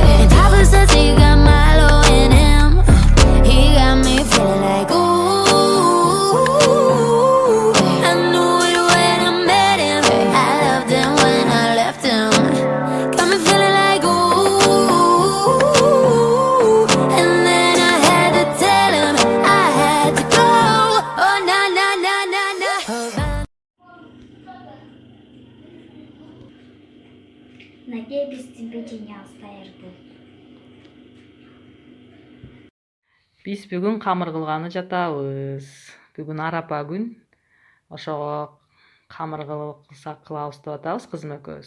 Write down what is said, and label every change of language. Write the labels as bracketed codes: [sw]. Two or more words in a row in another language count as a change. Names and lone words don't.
[en] And Papa says he got Milo in him. He got me feeling like ooh. I knew it when I met him. I loved him when I left him. Got me feeling like ooh. And then I had to tell him I had to go. Oh na na na na na. [ru] Надеюсь, без тебя не оставит. [ky] Биз бүгүн камыр кылганы жатабыз. Бүгүн арапа күн. Ошого камыр кылсак кылабыз деп атабыз кызым экөөбүз.